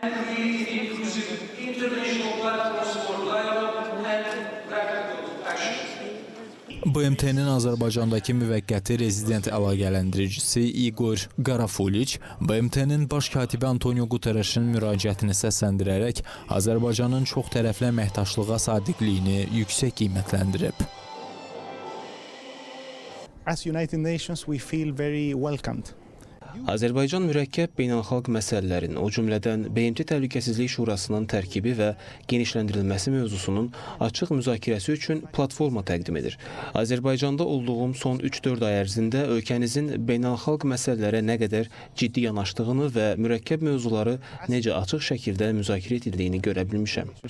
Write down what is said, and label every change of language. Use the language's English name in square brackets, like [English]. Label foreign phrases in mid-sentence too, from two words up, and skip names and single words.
[Azerbaijani] BMT-nin Azərbaycandakı müvəqqəti rezident əlaqələndiricisi Igor Qarafuliç, BMT-nin baş katibi Antonio Guterresin müraciətini səsləndirərək Azərbaycanın çox tərəfli əməkdaşlığa sadiqliyini yüksək qiymətləndirib. [English] As United Nations, we feel very welcomed. [Azerbaijani] Azərbaycan mürəkkəb beynəlxalq məsələlərin, o cümlədən BMT Təhlükəsizlik Şurasının tərkibi və genişləndirilməsi mövzusunun açıq müzakirəsi üçün platforma təqdim edir. Azərbaycanda olduğum son 3-4 ay ərzində ölkənizin beynəlxalq məsələlərə nə qədər ciddi yanaşdığını və mürəkkəb mövzuları necə açıq şəkildə müzakirə edildiyini görə bilmişəm.